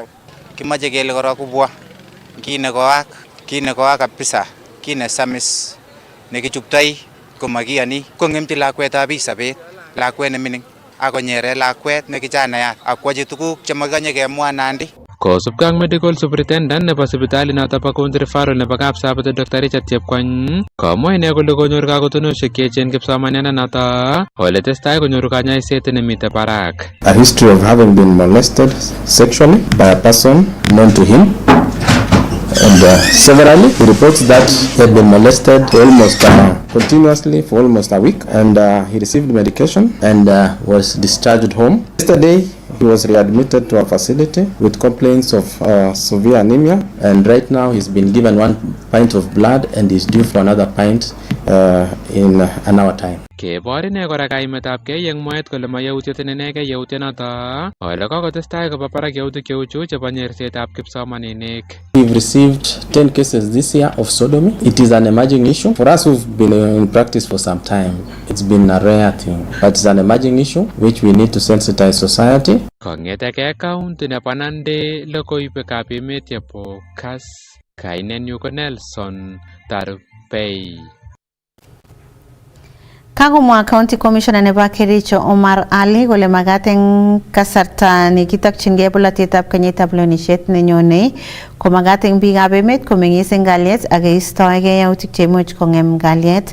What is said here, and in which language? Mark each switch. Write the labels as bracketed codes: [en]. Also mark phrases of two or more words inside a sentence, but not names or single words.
[kln] Kimache kele korok kubwa kit nekoak kabisa kit nesamis nekichuptoi komakiyani kong'emchi lakwetab biik sobet lakwet nemining akonyere lakwet nekijanayat akwachi tuguk chemakanye kemwa Nandi. Kosubkei ak [en] medical superintendent [kln] nebo sipitali noto bo County Referral nebo Kapsabet Dr. Richard Chepkwony komwa ine kole konyor kakotonoshek cheechen kipsomaniandanoto ole testai konyoru kanyaiset nemitei barak. [en] A history of having been molested sexually by a person known to him. And severally, he reports that he had been molested almost continuously for almost a week, and he received medication and was discharged home. Yesterday, he was readmitted to a facility with complaints of severe anemia, and right now he's been given 1 pint of blood and is due for another pint in an hour time. Kebor ine kora kaimetabkei eng mwaet kole mayautiet inegei yautyonoto ole kokotestai koba barak yautik cheu chu chebo nyersetab kipsomaninik. We've received 10 cases this year of sodomy. It is an emerging issue. For us who've been in practice for some time, it's been a rare thing, but it's an emerging issue which we need to sensitize society. [kln] Kong'eteke county nebo Nandi logoiwekab emet chebo Kass, kainenyu ko Nelson Tarupei. Kagomwa County Commissioner nebo Kericho Omar Ali kole magat eng kasarta nekitokchingei bolotetab kenyitab lewenishet nenyone ko magat eng biikab emet komeng'is eng kalyet ak keistoegei yautik cheimuch kong'em kalyet.